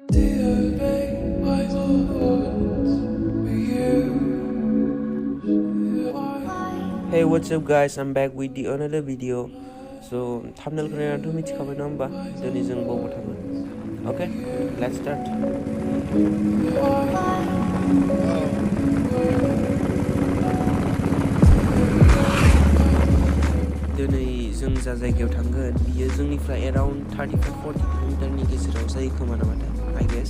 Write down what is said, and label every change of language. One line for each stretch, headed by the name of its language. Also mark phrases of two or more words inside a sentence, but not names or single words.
English: Hey, what's up guys, I'm back with the another video.
Bodo: So thumbnail ko na to मिथिखाबाय ना होमबा दिनै जों बाव थाङो.
English: Okay, let's start.
Bodo: दिनै जों जा जायगायाव थांगोन बियो जोंनिफ्राय around 35-40 किलोमिटारनि गेजेराव जायो खोमा नामाथाय
English: I guess.